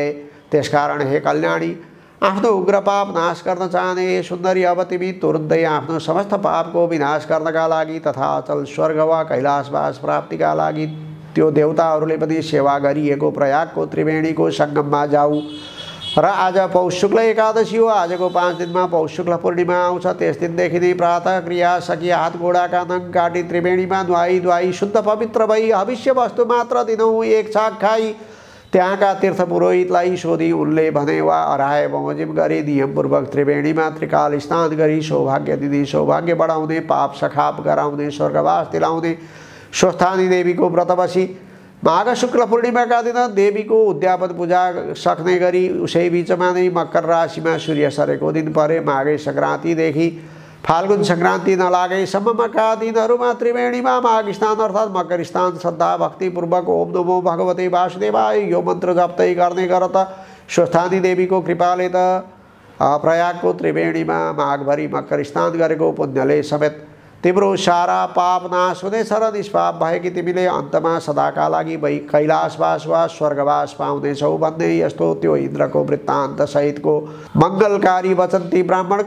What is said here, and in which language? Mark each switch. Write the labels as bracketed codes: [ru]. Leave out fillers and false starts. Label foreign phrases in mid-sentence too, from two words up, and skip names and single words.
[ne] त्यसकारण हे कल्याणी, आफ्नो उग्र पाप नाश गर्न चाहने हे सुन्दरी, अब तिमी तुरुन्तै आफ्नो समस्त पापको विनाश गर्नका लागि तथा अचल स्वर्ग वा कैलाशवास प्राप्तिका लागि त्यो देवताहरूले पनि सेवा गरिएको प्रयागको त्रिवेणीको सङ्गममा जाऊ। र आज पौष शुक्ल एकादशी हो। आजको 5 दिनमा पौष शुक्ल पूर्णिमा आउँछ। त्यस दिनदेखि नै प्रातः क्रिया सकी हात गोडाका नङ काटी त्रिवेणीमा नुहाई धुवाई शुद्ध पवित्र भई हविष्य वस्तु मात्र दिनहुँ 1 छाक खाई त्यहाँका तीर्थ पुरोहितलाई सोधी उनले भने वा अराए बमोजिम गरी नियमपूर्वक त्रिवेणीमा त्रिकाल स्नान गरी सौभाग्य दिदी, सौभाग्य बढाउने, पाप सखाप गराउने, स्वर्गवास दिलाउने स्वस्थानी देवीको व्रत बसी माघ शुक्ल पूर्णिमाका दिन देवीको उद्यापन पूजा सक्ने गरी उसै बिचमा नै मकर राशिमा सूर्य सरेको दिन परे माघे सङ्क्रान्तिदेखि फाल्गुन सङ्क्रान्ति नलागेसम्मका दिनहरूमा त्रिवेणीमा माघ स्नान अर्थात् मकर स्नान श्रद्धा भक्तिपूर्वक ओम [sa] नमो भगवते वासुदेवाय [ne] यो मन्त्र जप्दै गर्ने गर त स्वस्थानी देवीको कृपाले त प्रयागको त्रिवेणीमा माघभरि मकर स्नान गरेको पुण्यले समेत तिम्रो सारा पाप नाश हुनेछ र निष्पाप भएकी तिमीले अन्तमा सदाका लागि कैलाशवास वा स्वर्गवास पाउनेछौ भन्ने यस्तो त्यो इन्द्रको वृत्तान्त सहितको मङ्गलकारी वचन ती ब्राह्मणको